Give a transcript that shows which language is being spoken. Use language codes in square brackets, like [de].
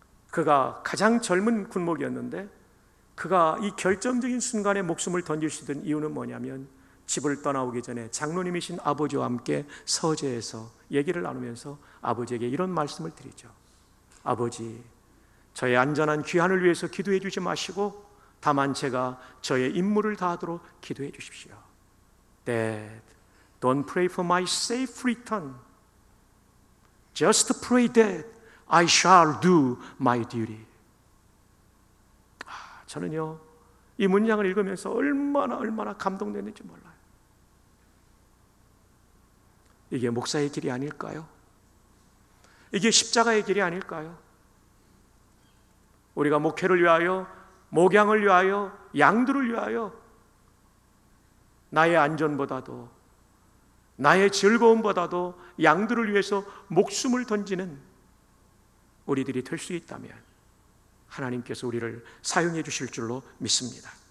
[ko] 그가 가장 젊은 군목이었는데 그가 이 결정적인 순간에 목숨을 던질 수 있던 이유는 뭐냐면 집을 떠나오기 전에 장로님이신 아버지와 함께 서재에서 얘기를 나누면서 아버지에게 이런 말씀을 드리죠. 아버지, 저의 안전한 귀환을 위해서 기도해 주지 마시고 다만 제가 저의 임무를 다하도록 기도해 주십시오. [en] Dad, don't pray for my safe return. Just pray that I shall do my duty. [ko] 저는요, 이 문장을 읽으면서 얼마나 감동됐는지 몰라요. 이게 목사의 길이 아닐까요? 이게 십자가의 길이 아닐까요? 우리가 목회를 위하여, 목양을 위하여, 양들을 위하여 나의 안전보다도, 나의 즐거움보다도 양들을 위해서 목숨을 던지는 우리들이 될 수 있다면 하나님께서 우리를 사용해 주실 줄로 믿습니다.